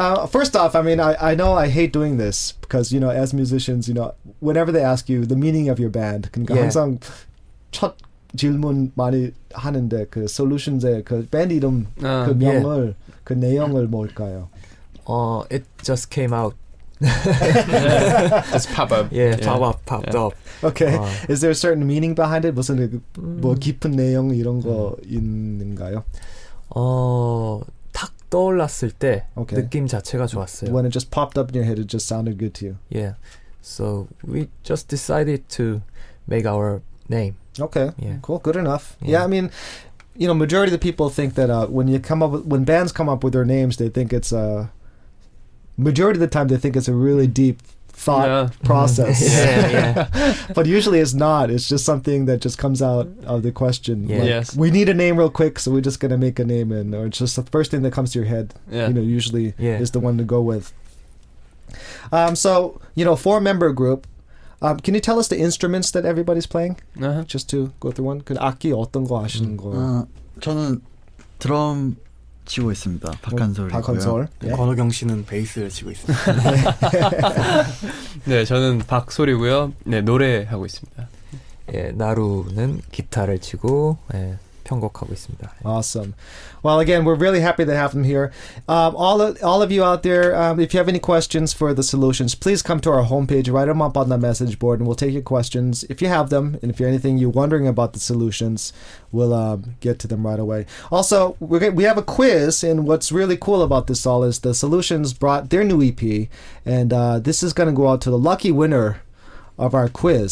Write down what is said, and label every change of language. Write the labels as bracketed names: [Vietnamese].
[English] First off, I mean, I know I hate doing this because, as musicians, whenever they ask you the meaning of your band, [Korean] 그러니까 항상 첫 질문 많이 하는데 그 Solutions의 그 밴드 이름 그 명을 그 내용을 뭘까요? [English] It just came out. Just pop up. Popped up. Okay. Is there a certain meaning behind it? [Korean] 무슨 뭐 깊은 내용 이런 거 있는가요? 탁 떠올랐을 때 느낌 자체가 좋았어요. [English] When it just popped up in your head, it just sounded good to you. Yeah. So we just decided to make our name. Okay. Yeah. Cool. Good enough. Yeah. I mean, majority of the people think that when bands come up with their names, they think it's majority of the time they think it's a really deep thought process. But usually it's not. It's just something that just comes out of the question. We need a name real quick, so we're just going to make a name, or it's just the first thing that comes to your head. Usually is the one to go with. So 4-member group. Can you tell us the instruments that everybody's playing? Just to go through one. [Korean] 그 악기 어떤 거 하시는 거? 저는 드럼 치고 있습니다. 박한솔이고요. 권호경 씨는 베이스를 치고 있습니다. 네, 저는 박소리고요. 네, 노래하고 있습니다. 나루는 기타를 치고 편곡하고 있습니다. [English] Awesome. Well, again, we're really happy to have them here. All of you out there, if you have any questions for the Solutions, please come to our homepage, write them up on the message board, and we'll take your questions if you have them. And if you're anything you're wondering about the Solutions, we'll get to them right away. Also, we have a quiz, and what's really cool about this all is the Solutions brought their new EP, and this is going to go out to the lucky winner of our quiz.